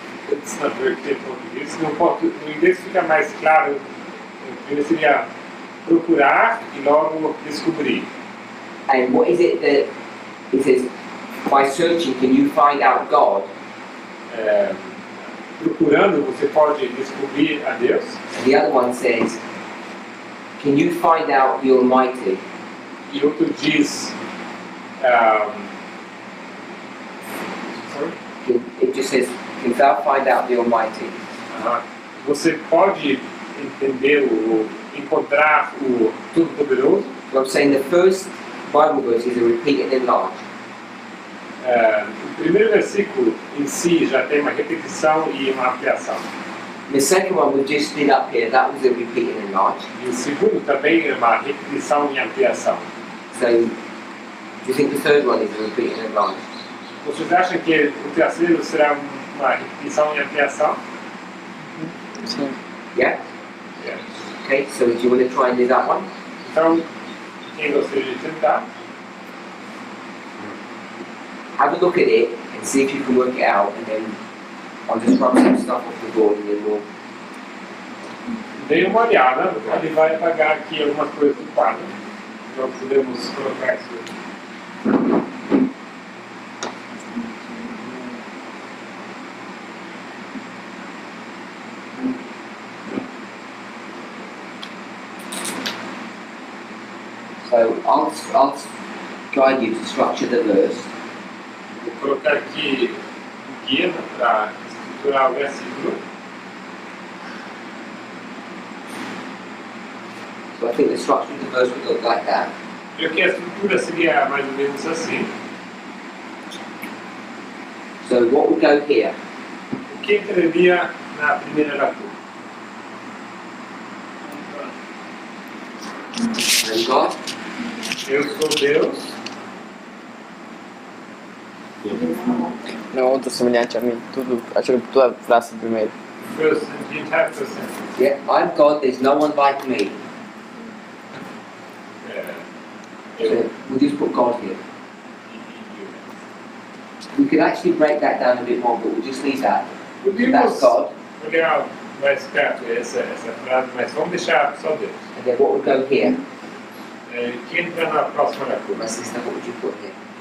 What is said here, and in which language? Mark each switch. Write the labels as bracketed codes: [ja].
[en] It's not very clear [pt] em português. [en] No inglês fica mais claro. [pt] Primeiro seria procurar e logo descobrir. [en] And what is it that it says, by searching can you find out God? [pt] Procurando você pode descobrir a Deus. [en] And the other one says, can you find out the Almighty? [pt] E outro diz. [en] Sorry? It just says, can thou find out the Almighty? [pt] Você pode entender ou encontrar o Todo-Poderoso. [en] So I'm saying the first Bible verse is a repeat and enlarge. [pt] O primeiro versículo em si já tem uma repetição e uma ampliação. [en] The second one we just did up here, that was a repeat and enlarge. [pt] E o segundo também é uma repetição e ampliação. [en] So, do you think the third one is a repeat and enlarge? [pt] Vocês acham que o terceiro será uma repetição e ampliação? Sim. [en] Yeah? [pt] É. [en] Okay, so do you want to try and do that one? [pt] Então, quem gostaria de tentar? [en] Have a look at it and see if you can work it out, and then I'll just rub some stuff off the board and then we'll... [pt] Dê uma olhada, ele vai apagar aqui algumas coisas do quadro. Nós podemos colocar isso. [en] I'll guide you to structure the verse. [pt] Vou colocar aqui um guia para estruturar o versículo. [en] So I think the structure of the verse would look like that. [pt] Eu que a estrutura seria mais ou menos assim. [en] So what would go here? [pt] O que entraria na primeira leitura? [en] And God, [pt] Eu sou Deus. Não, outro semelhante a mim. Tudo, acho que toda a frase primeiro. [en] First and the entire first sentence. yeah, I'm God, there's no one like me. So [pt] Eu [en] we'll just put God here. We could actually break that down a bit more, but we'll just leave that. So that's God, [pt] olhar mais perto essa frase, mas vamos deixar só Deus. [en] and then what would go here? [pt] Que entra na próxima leitura. [en] My sister, what would you put here?